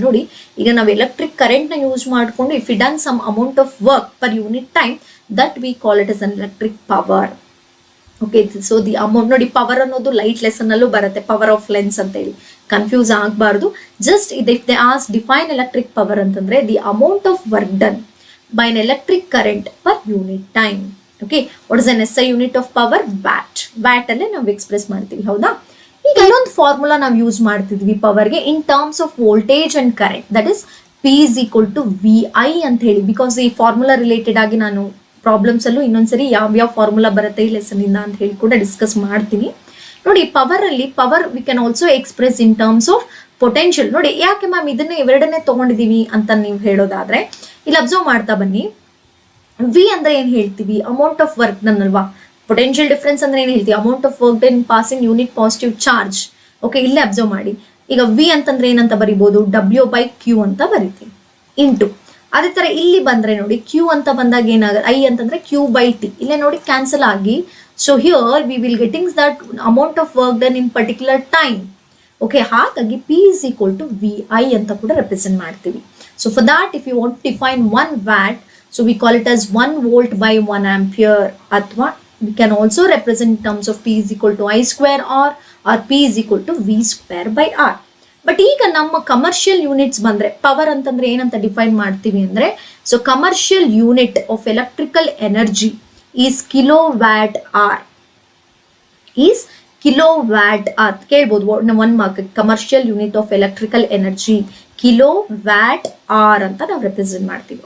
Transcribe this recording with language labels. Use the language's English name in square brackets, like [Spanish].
[Kannada] ನೋಡಿ ಈಗ ನಾವು ಎಲೆಕ್ಟ್ರಿಕ್ ಕರೆಂಟ್ ನ ಯೂಸ್ ಮಾಡಿಕೊಂಡು [English] If is done some amount of work per unit time that we call it is an electric power. [Kannada] Okay, so the amount ನೋಡಿ, power ಅನ್ನೋದು light lesson ಅಲ್ಲೂ ಬರುತ್ತೆ, power of lens ಅಂತ ಹೇಳಿ, confuse ಆಗಬಾರ್ದು. [English] Just if they as define electric power ಅಂತಂದ್ರೆ the amount of work done by an electric current per unit time. Okay, what is an SI unit of power? Watt. [Kannada] Watt ಅಲ್ಲೇ ನಾವು express ಮಾಡ್ತೀವಿ, ಹೌದಾ? ಈಗ ಇನ್ನೊಂದು formula ನಾವು use ಮಾಡ್ತಿದ್ವಿ ಪವರ್ಗೆ [English] in terms of voltage and current, that is P is equal to VI [Kannada] ಅಂತ ಹೇಳಿ. ಬಿಕಾಸ್ ಈ ಫಾರ್ಮುಲಾ ರಿಲೇಟೆಡ್ ಆಗಿ ನಾನು ಪ್ರಾಬ್ಲಮ್ಸ್ ಅಲ್ಲೂ ಇನ್ನೊಂದ್ಸರಿ ಯಾವ ಫಾರ್ಮುಲಾ ಬರುತ್ತೆ ಈ ಲೆಸನ್ ಇಂದ ಅಂತ ಹೇಳಿ ಕೂಡ ಡಿಸ್ಕಸ್ ಮಾಡ್ತೀನಿ. ನೋಡಿ ಪವರ್ ಅಲ್ಲಿ [English] Power we can also express in terms of potential. [Kannada] ನೋಡಿ ಯಾಕೆ ಮ್ಯಾಮ್ ಇದನ್ನ ಇವೆರಡನ್ನೇ ತಗೊಂಡಿದೀವಿ ಅಂತ ನೀವು ಹೇಳೋದಾದ್ರೆ ಇಲ್ಲಿ ಅಬ್ಸರ್ವ್ ಮಾಡ್ತಾ ಬನ್ನಿ. ವಿ ಅಂದ್ರೆ ಏನ್ ಹೇಳ್ತೀವಿ, [English] amount of work done [Kannada] ಅಲ್ವಾ. ಪೊಟೆನ್ಷಿಯಲ್ ಡಿಫರೆನ್ಸ್ ಅಂದ್ರೆ ಏನ್ ಹೇಳ್ತೀವಿ, [English] Amount of work done passing unit positive charge. [Kannada] Okay, ಇಲ್ಲೇ ಅಬ್ಸರ್ವ್ ಮಾಡಿ. ಈಗ ವಿ ಅಂತಂದ್ರೆ ಏನಂತ ಬರಿಬಹುದು, W/Q ಅಂತ ಬರಿತೀವಿ ಇಂಟು. ಅದೇ ತರ ಇಲ್ಲಿ ಬಂದ್ರೆ ನೋಡಿ Q ಅಂತ ಬಂದಾಗ ಏನಾಗುತ್ತೆ, I ಅಂತಂದ್ರೆ Q/T. ಇಲ್ಲೇ ನೋಡಿ ಕ್ಯಾನ್ಸಲ್ ಆಗಿ, [English] So here we will getting that amount of work done in particular time. [Kannada] Okay, ಹಾಗಾಗಿ P is equal to VI ಅಂತ ಕೂಡ ರೆಪ್ರೆಸೆಂಟ್ ಮಾಡ್ತೀವಿ. [English] So for that, if you want to define 1 watt, so we call it as 1 volt by 1 ampere. Athwa we can also represent in terms of P is equal to I square R or P is equal to V square by R. [Kannada] But ಈಗ ನಮ್ಮ commercial units ಬಂದ್ರೆ power ಅಂತಂದ್ರೆ ಏನಂತ define ಮಾಡ್ತೀವಿ ಅಂದ್ರೆ, [English] So commercial unit of electrical energy is kilowatt hour. [Kannada] Is kilowatt R ಕೇಳ್ಬೋದು one mark. [English] commercial unit of electrical energy kilowatt hour [Kannada] ಅಂತ ನಾವು ರೆಪ್ರೆಸೆಂಟ್ ಮಾಡ್ತೀವಿ.